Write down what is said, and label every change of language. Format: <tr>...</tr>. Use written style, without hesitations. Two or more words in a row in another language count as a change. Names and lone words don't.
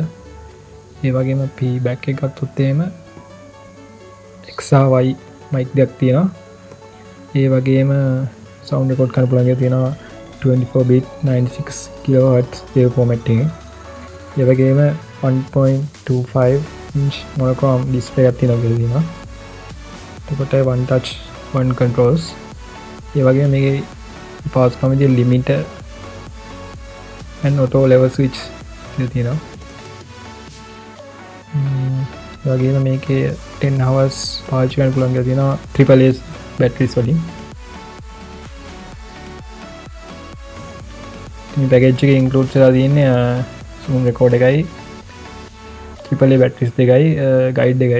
<si>ඒ වගේම feedback එක ගත්තොත් එහෙම</si> <en>XY mic</en> <si>දෙකක් තියෙනවා. ඒ වගේම</si> <en>sound record</en> <si>කරන්න පුළුවන් එක තියෙනවා</si> <en>24 bit 96 kHz wave format</en> <si>එකේ. ඒ වගේම</si> <en>1.25 inch monochrome display</en> <si>එකක් තියෙනවා කියලා තියෙනවා.</si> <en>එතකොට one touch one controls.</en> <si>ඒ වගේම මේකේ pass කමදී</si> <en>limiter and auto level switch</en> <si>කියලා තියෙනවා. ඒ වගේම මේකේ 10 hours පාවිච්චි කරන්න පුළුවන් කියලා තියෙනවා</si> <en>AAA batteries</en> <si>වලින්. මේ package එකේ include කරලා තියෙන්නේ Zoom record එකයි</si> <en>AAA batteries</en> <si>දෙකයි guide දෙකයි.</si>